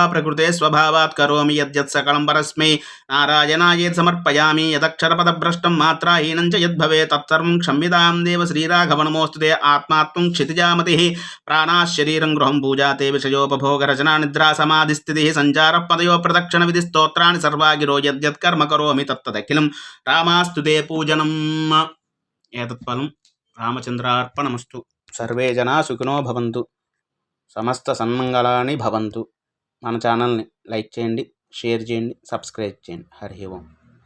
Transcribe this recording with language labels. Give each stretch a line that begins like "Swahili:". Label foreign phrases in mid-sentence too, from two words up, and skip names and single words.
Sanskrit: प्रकृते स्वभावात् करोमि यद्यत् सकलं परस्मै नारायणायेत् समर्पयामि यदक्षरपदभ्रष्टं मात्राहीनं च यद्भवेत् तत्सर्वं क्षम्यतां देव श्रीराघवनमोऽस्तुते आत्मा त्वं क्षितिजामतिः प्राणाः शरीरं गृहं पूजा ते विषयोपभोगरचना निद्रा समाधिस्थितिः सञ्चारः पदयो प्रदक्षिणविधिस्तोत्राणि सर्वा गिरो यद्यत् कर्म करोमि तत्तदखिलं रामास्तुते पूजनम् एतत्फलं रामचन्द्रार्पणमस्तु सर्वे जनाः सुखिनो भवन्तु సమస్త సన్మంగళాని భవంతు.
Telugu: మన ఛానల్ని లైక్ చేయండి, షేర్ చేయండి, సబ్స్క్రైబ్ చేయండి.
Sanskrit: హరి ఓం.